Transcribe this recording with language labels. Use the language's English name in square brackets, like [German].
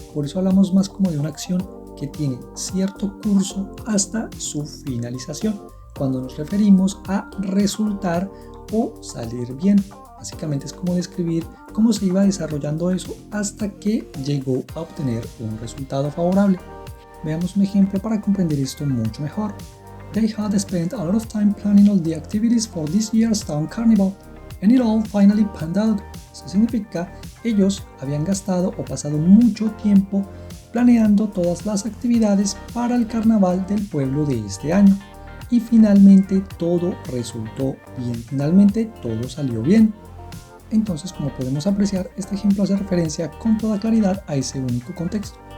[Spanish] Por eso hablamos más como de una acción que tiene cierto curso hasta su finalización, cuando nos referimos a resultar o salir bien. Básicamente es como describir cómo se iba desarrollando eso hasta que llegó a obtener un resultado favorable. Veamos un ejemplo para comprender esto mucho mejor. [English] They had spent a lot of time planning all the activities for this year's town carnival, and it all finally panned out. [Spanish] Eso significa, ellos habían gastado o pasado mucho tiempo planeando todas las actividades para el carnaval del pueblo de este año. Y finalmente todo resultó bien, finalmente todo salió bien. Entonces, como podemos apreciar, este ejemplo hace referencia con toda claridad a ese único contexto.